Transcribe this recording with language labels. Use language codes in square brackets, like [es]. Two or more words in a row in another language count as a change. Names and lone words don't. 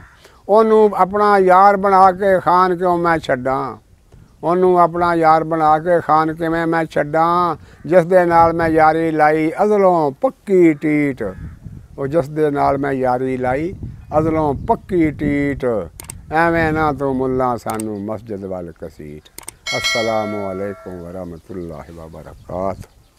[pa] اونوں اپنا یار بنا کے خان کیوں میں چھڈاں، اونوں اپنا یار بنا کے خان کیویں میں چھڈاں، جس دے نال میں یاری لائی ازلوں پکی ٹیٹ، اور جس دے نال میں یاری لائی ازلوں پکی ٹیٹ، ایویں نا تو ملا سانوں مسجد ول گھسیٹ. [ar] السلام عليكم و رحمة الله و بركاته.